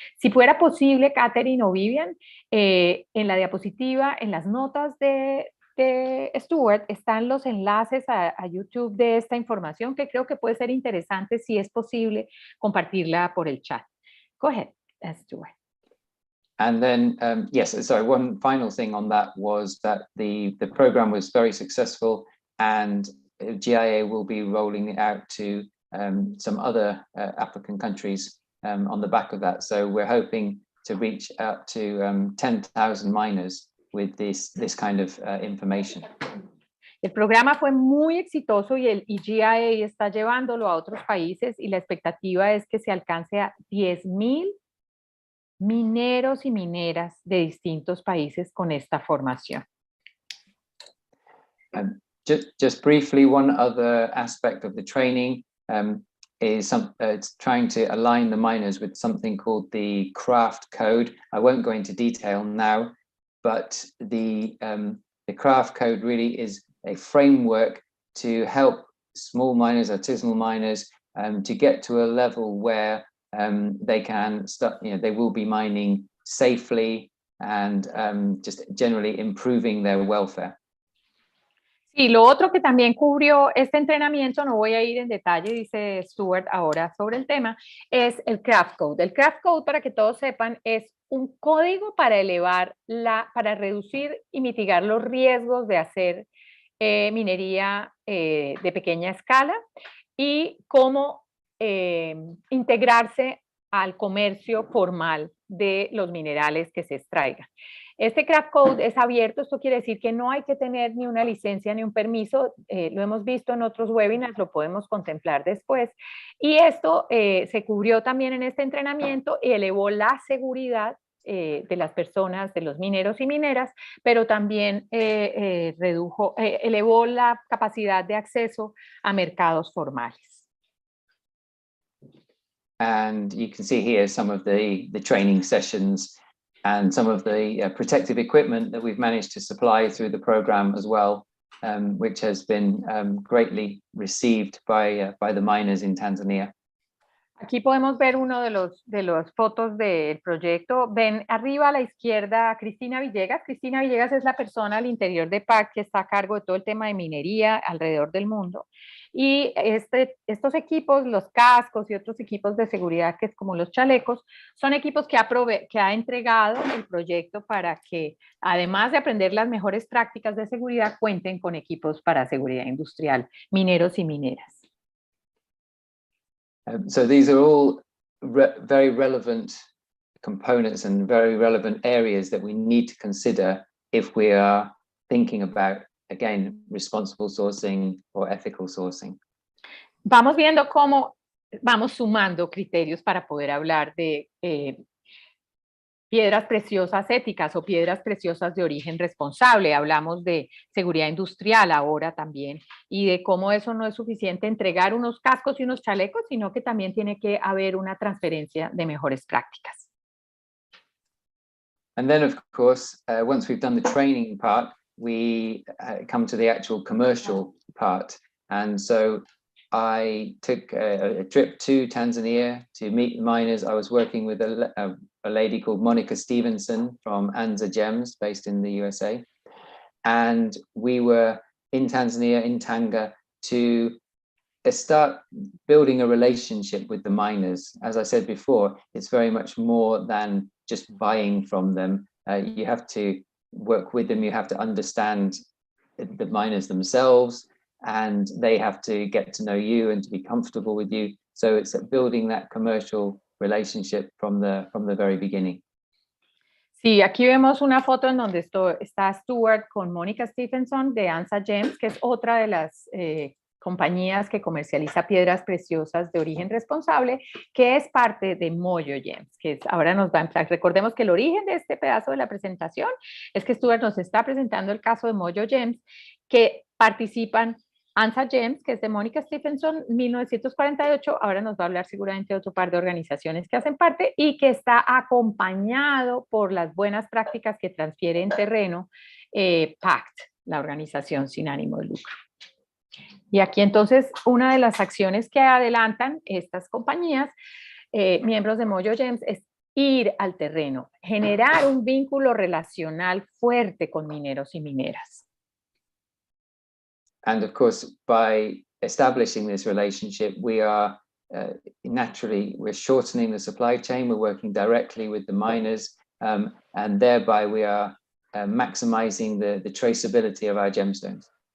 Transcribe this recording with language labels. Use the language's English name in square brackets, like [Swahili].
[Spanish] Si fuera posible, Catherine o Vivian, en la diapositiva, en las notas de Stuart, están los enlaces a YouTube de esta información, que creo que puede ser interesante, si es posible, compartirla por el chat. [English] Go ahead, Stuart. And then, yes, sorry, one final thing on that was that the program was very successful, and GIA will be rolling it out to some other African countries on the back of that. So we're hoping to reach out to 10,000 miners with this kind of information. [Spanish] El programa fue muy exitoso y el EGIA está llevándolo a otros países y la expectativa es que se alcance a 10,000 mineros y mineras de distintos países con esta formación. [English] Just briefly, one other aspect of the training is it's trying to align the miners with something called the craft code. I won't go into detail now, but the craft code really is a framework to help small miners, artisanal miners, to get to a level where they can start, they will be mining safely and just generally improving their welfare. [Spanish] Sí, lo otro que también cubrió este entrenamiento, no voy a ir en detalle, dice Stuart ahora sobre el tema, es el Craft Code. El Craft Code, para que todos sepan, es un código para para reducir y mitigar los riesgos de hacer minería de pequeña escala y cómo integrarse al comercio formal de los minerales que se extraigan. Este Craft Code es abierto, esto quiere decir que no hay que tener ni una licencia ni un permiso, lo hemos visto en otros webinars, lo podemos contemplar después. Y esto se cubrió también en este entrenamiento y elevó la seguridad de las personas, de los mineros y mineras, pero también elevó la capacidad de acceso a mercados formales. [English] And you can see here some of the training sessions and some of the protective equipment that we've managed to supply through the program as well, which has been greatly received by the miners in Tanzania. [Spanish] Aquí podemos ver uno de los fotos del proyecto. Ven arriba a la izquierda a Cristina Villegas. Cristina Villegas es la persona al interior de PAC que está a cargo de todo el tema de minería alrededor del mundo. Y estos equipos, los cascos y otros equipos de seguridad, que es como los chalecos, son equipos que ha entregado el proyecto para que, además de aprender las mejores prácticas de seguridad, cuenten con equipos para seguridad industrial, mineros y mineras. [English] So these are all very relevant components and very relevant areas that we need to consider if we are thinking about, again, responsible sourcing or ethical sourcing. [Spanish] Vamos viendo cómo vamos sumando criterios para poder hablar de piedras preciosas éticas o piedras preciosas de origen responsable. Hablamos de seguridad industrial ahora también y de cómo eso no es suficiente entregar unos cascos y unos chalecos, sino que también tiene que haber una transferencia de mejores prácticas. [English] And then, of course, once we've done the training part, we come to the actual commercial part. And so I took a trip to Tanzania to meet the miners. I was working with a lady called Monica Stevenson from Anza Gems, based in the USA. And we were in Tanzania, in Tanga, to start building a relationship with the miners. As I said before, it's very much more than just buying from them. You have to work with them, you have to understand the miners themselves, and they have to get to know you and to be comfortable with you. So it's building that commercial relationship from the very beginning. [Spanish] Sí, aquí vemos una foto en donde está Stuart con Mónica Stephenson de Anza Gems, que es otra de las compañías que comercializa piedras preciosas de origen responsable, que es parte de Moyo Gems, que ahora nos va a entrar. Recordemos que el origen de este pedazo de la presentación es que Stuart nos está presentando el caso de Moyo Gems, que participan Anza Gems, que es de Mónica Stephenson, 1948, ahora nos va a hablar seguramente de otro par de organizaciones que hacen parte y que está acompañado por las buenas prácticas que transfiere en terreno PACT, la organización sin ánimo de lucro. Y aquí entonces una de las acciones que adelantan estas compañías, miembros de Moyo Gems, es ir al terreno, generar un vínculo relacional fuerte con mineros y mineras. [English] And of course, by establishing this relationship, we are we're shortening the supply chain, we're working directly with the miners, and thereby we are maximizing the traceability of our gemstones.